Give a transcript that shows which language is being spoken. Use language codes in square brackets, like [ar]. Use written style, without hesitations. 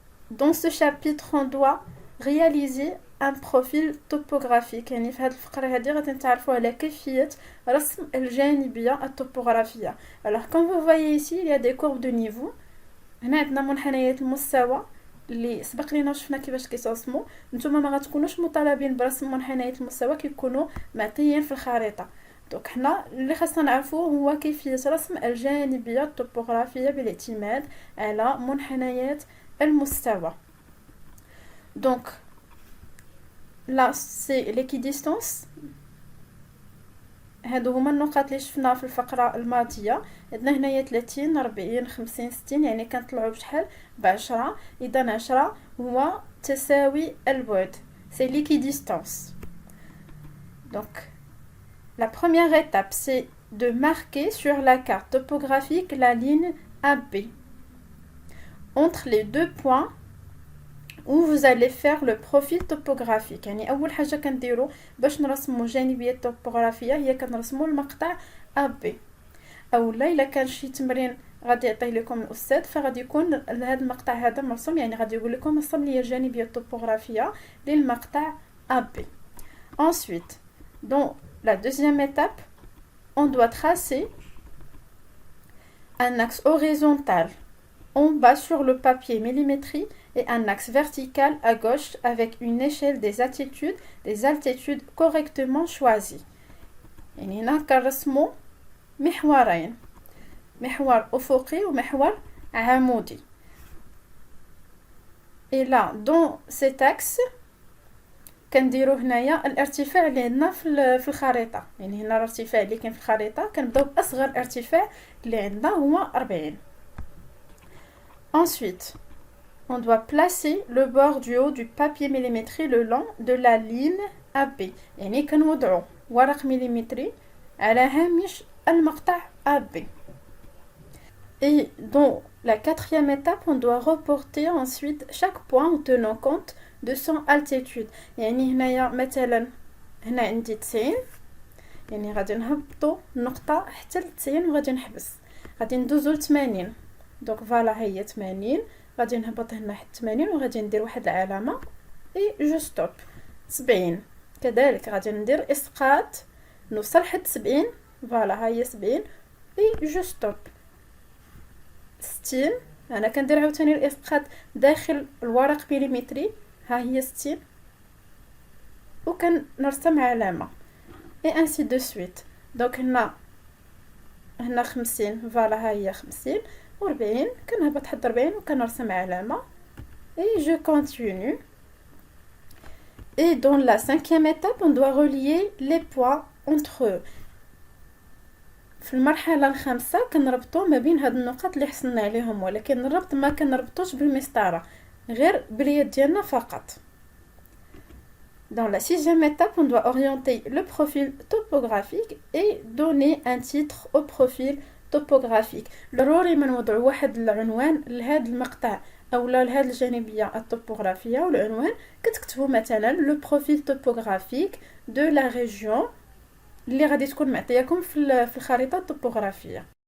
[fr] dans ce chapitre on doit réaliser un profil topographique. [ar] يعني في هذه الفقرة هذه غادي نتعرفوا على كيفية رسم الجانبية الطبوغرافية. [fr] Alors comme vous voyez ici il y a des courbes de niveau. [ar] هنا عندنا منحنيات المستوى اللي سبق لينا شفنا كيفاش كيترسموا. نتوما ما غتكونوش مطالبين برسم منحنيات المستوى كيكونوا معطيين في الخريطة. دونك حنا اللي خاصنا نعرفوه هو كيفية رسم الجانبية الطبوغرافية بالاعتماد على منحنيات المستوى. [fr] Donc là c'est l'équidistance. [ar] هادو هما النقاط اللي شفنا في الفقرة الماضية. عندنا هنايا 30 40 50 60 يعني كنطلعوا بشحال ب10. اذا 10 هو تساوي البعد. [fr] c'est l'équidistance. Donc la première étape c'est de marquer sur la carte topographique la ligne AB entre les deux points où vous allez faire le profil topographique. [ar] يعني اول حاجه كنديروا باش نرسموا جانبيه طوبوغرافيه هي كنرسموا المقطع AB. اولا الا كان شي تمرين غادي يعطيه لكم الاستاذ فغادي يكون هذا المقطع هذا مرسوم، يعني غادي يقول لكم رسم لي الجانبيه الطوبوغرافيه للمقطع AB. [fr] Ensuite, dans la deuxième étape, on doit tracer un axe horizontal en bas sur le papier millimétrie et un axe vertical à gauche avec une échelle des altitudes correctement choisies. [ar] يعني هنا كنرسموا محورين، محور أفقي ومحور عمودي. [fr] Et là dans cet axe [ar] كنديروا هنايا الارتفاع اللي عندنا في الخريطة. يعني هنا الارتفاع اللي كاين في الخريطة كنبداو بأصغر ارتفاع اللي عندنا هو 40. [fr] Ensuite, on doit placer le bord du haut du papier millimétré le long de la ligne AB. [ar] يعني كنوضعوا ورق مليمتري على هامش المقطع AB. [fr] Et dans la quatrième étape, on doit reporter ensuite chaque point en tenant compte de son altitude. [ar] يعني هنايا مثلا هنا عندي 90، يعني غادي نهبطوا النقطة حتى ل 90 وغادي نحبس. غادي ندوزو ل 80. دونك فوالا هي 80. غادي نهبط هنا حتى 80 وغادي ندير واحد العلامه اي جو ستوب. 70 كذلك غادي ندير اسقاط نوصل حتى 70. فوالا ها هي 70 اي جو ستوب. 60 انا كندير عاوتاني الاسقاط داخل الورق مليمتري، ها هي 60 وكنرسم علامه اي انسي دو سويت. دونك هنا 50 فوالا ها هي 50 و40 كنهبط حد 40 وكنرسم علامه [fr] et je continue. Et dans la cinquième étape on doit relier les points entre eux. [ar] في المرحله الخامسه كنربطوا ما بين هاد النقط اللي حصلنا عليهم، ولكن الربط ما كنربطوش بالمسطره غير باليد ديالنا فقط. [fr] Dans la sixième étape, on doit orienter le profil topographique et donner un titre au profil topographique. [ar] ضروري ما نوضعوا واحد العنوان لهذا المقطع او لهذه الجانبيه الطوبوغرافيه، والعنوان كتكتبوا مثلا [fr] le profil topographique de la région [ar] اللي غادي تكون معطياكم في الخريطه الطوبوغرافيه.